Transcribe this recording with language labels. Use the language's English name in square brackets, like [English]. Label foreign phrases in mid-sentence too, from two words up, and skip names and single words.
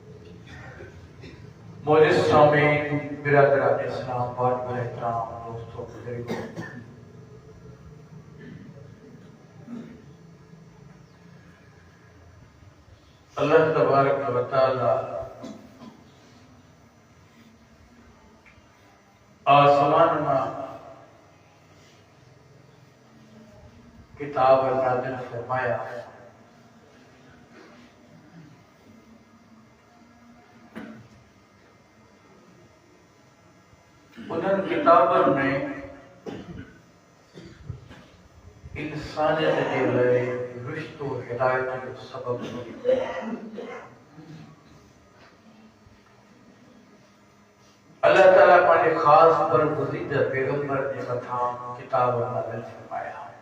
[Urdu] موجود سامعین برادران اسلام بات و احترام دوستوں بزرگوں اللہ تبارک و تعالی آسمان میں کتاب نازل فرمایا. [Sindhi] उन्हनि किताबनि में इंसानियत जे लाइ रिश्तो हिदायत जो सबब अल्लाह ताला पंहिंजे ख़ासि बरगुज़ीदा पैगंबर जे मथां किताब नाज़िल फरमाया।